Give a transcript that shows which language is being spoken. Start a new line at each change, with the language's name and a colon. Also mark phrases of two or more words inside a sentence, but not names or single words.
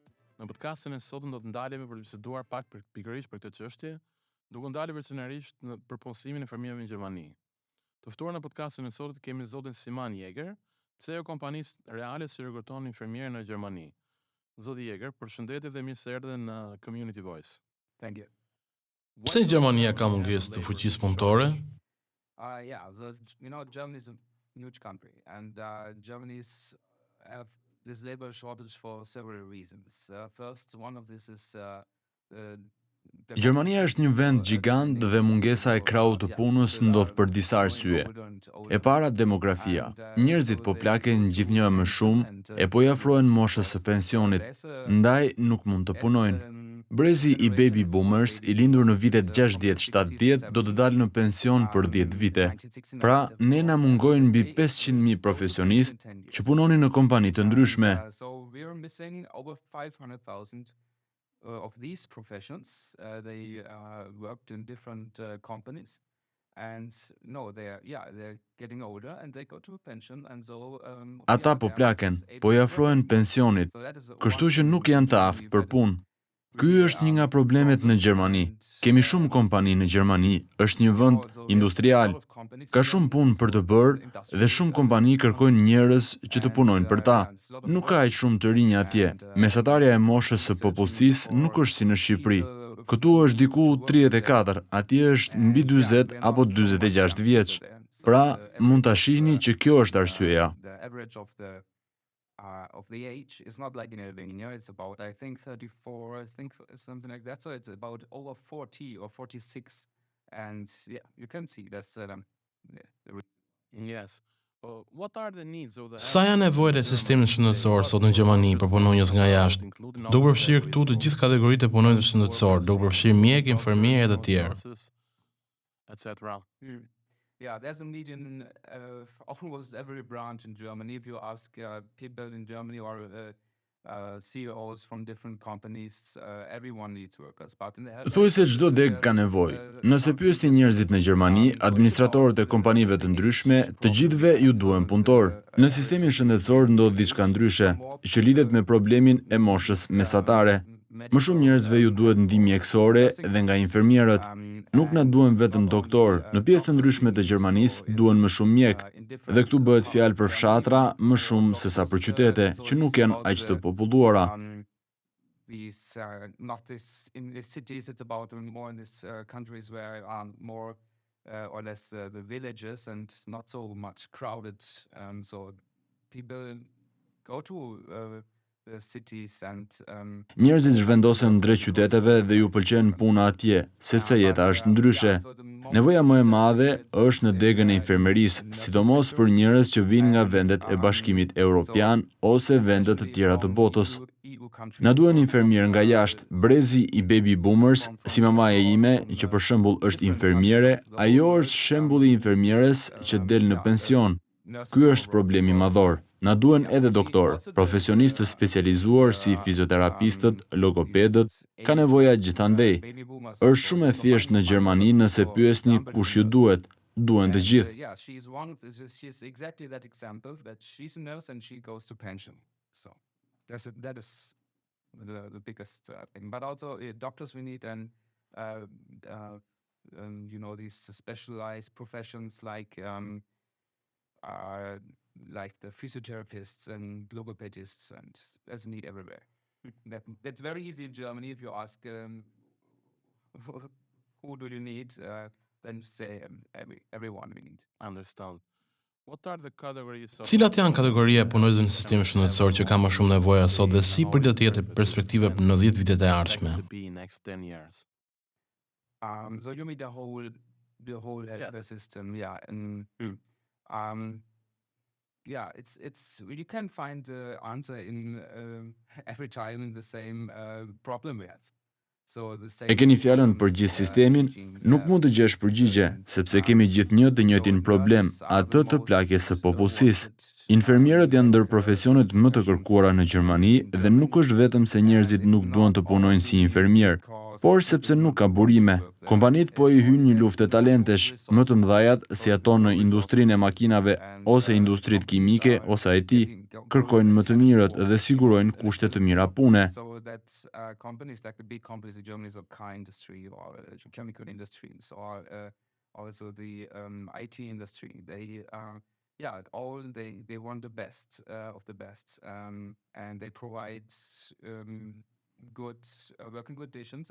Albanian: Në podcastin e sotëm do të ndalemi për të biseduar pak pikërisht për këtë çështje, duke ndalur personalisht në përpunësimin e infermierëve në Gjermani. Të ftuar në podcastin e sotëm kemi zotin Imagery, CEO kompanisë reale që rekruton infermierë në Gjermani. Zoti Jeger, përshëndetje dhe mirë se erdhe në Community Voice.
English: Thank you.
Albanian: Pse Gjermania ka mungesë të fuqisë punëtore?
English: Germany is a huge country, and Germany's have this labor shortage for several reasons. First, one of this is
Albanian: Gjermania është një vend gjigant dhe mungesa e krahut të punës ndodh për disa arsye. E para, demografia. Njerëzit po plaken gjithnjë më shumë e po i afrohen moshës së pensionit, ndaj nuk mund të punojnë. Brezi i
English: baby boomers,
Albanian: i lindur në vitet 60-70, do të dalë në pension për 10 vite. Pra, ne na mungojnë mbi 500.000 profesionistë që punonin në kompani të ndryshme. Of these professions, they worked in different companies, and they're getting older and they go to a pension, and so Ata po plaken, po i afrohen pensionit, kështu që nuk janë të aftë për punë. Ky është një nga problemet në Gjermani. Kemi shumë kompani në Gjermani, është një vend industrial. Ka shumë punë për të bërë dhe shumë kompani kërkojnë njerëz që të punojnë për ta. Nuk ka aq shumë të rinj atje. Mesatarja e moshës së popullsisë nuk është si në Shqipëri. Këtu është diku 34, atje është mbi 40 apo 46 vjeç. Pra, mund ta shihni që kjo është arsyeja.
English: Of the age is not like in Albania, it's about, I think, 34, I think something like that, so it's about over 40 or 46, and you can see that's Yes. What are the needs of the
Albanian: Sa janë nevojat e sistemit shëndetësor sot në Gjermani për punonjës nga jashtë, duke përfshirë këtu të gjithë kategoritë e punonjësve shëndetësor, duke përfshirë mjek, infermierë e të tjerë, etc.
English: Yeah, there's a need in almost every branch in Germany. If you ask people in Germany or CEOs from different companies, everyone needs workers. But in the
Albanian: Thuaj se çdo deg ka nevojë. Nëse pyesni njerëzit në Gjermani, administratorët e kompanive të ndryshme, të gjithëve ju duhen punëtor. Në sistemin shëndetësor ndodh diçka ndryshe, që lidhet me problemin e moshës mesatare. Më shumë njerëzve ju duhet ndihmë mjekësore dhe nga infermierët. Nuk na duhen vetëm doktor. Në pjesë të ndryshme të Gjermanisë duhen më shumë mjek. Dhe këtu bëhet fjalë për fshatra më shumë se sa për qytete, që nuk janë aq të populluara.
English: In the cities, it's about more in these countries where more or less the villages and not so much crowded. So people go to
Albanian: Njerëzit zhvendosen drejt qyteteve dhe ju pëlqen puna atje, sepse jeta është ndryshe. Nevoja më e madhe është në degën e infermerisë, sidomos për njerëz që vijnë nga vendet e Bashkimit Evropian ose vende të tjera të botës. Na duhen infermierë nga jashtë. Brezi i
English: baby boomers,
Albanian: si mamaja ime, që për shembull është infermiere, ajo është shembulli i infermieres që del në pension. Ky është problemi madhor. Na duhen edhe doktor, profesionistë specializuar si fizioterapistët, logopedët, ka nevoja gjithandej. Është shumë e thjeshtë në Gjermani nëse pyesni kush ju duhet. Duhen të gjithë.
English: Yeah, she's exactly that example that she's a nurse and she goes to pension. So that is the biggest thing. But also doctors we need and these specialized professions like the physiotherapists and logopedists, and there's a need everywhere. That's very easy in Germany. If you ask who do you need, then say everyone we need. Understand. What are the categories of
Albanian: Cilat janë kategoria e punonjësve në sistemin shëndetësor që ka më shumë nevoja sot dhe si për të jetë perspektive në 10 vitet e ardhshme?
English: So you mean the whole health system, yeah, and it's you can find the answer in every time in the same problem we have.
Albanian: E keni fjalën për gjithë sistemin, nuk mund të gjesh përgjigje, sepse kemi gjithnjë të njëjtin problem, atë të plagjes së popullsisë. Infermierët janë ndër profesionet më të kërkuara në Gjermani dhe nuk është vetëm se njerëzit nuk duan të punojnë si infermier. por sepse nuk ka burime. Kompanitë po i hynë një luftë talentesh, më të mëdhajat si ato në industrinë e makinave ose industritë kimike ose IT, kërkojnë më të mirët dhe sigurojnë kushte të mira pune.
English: So that's companies like the big companies in Germany, so car industry or chemical industries or also the IT industry. They they want the best of the best, and they provide good working conditions.